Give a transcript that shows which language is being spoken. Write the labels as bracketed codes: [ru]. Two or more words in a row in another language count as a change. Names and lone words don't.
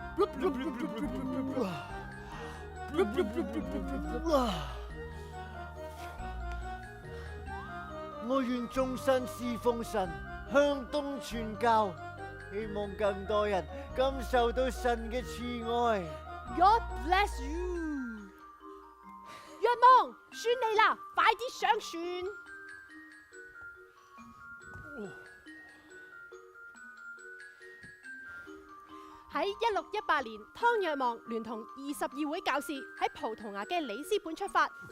[yue] 我願終身侍奉神，向東傳教，希望更多人感受到神嘅慈愛。 [en] God bless you。 [yue] 若望，算你啦，快啲上船。喺1618年，湯若望聯同22位教士喺葡萄牙嘅里斯本出發。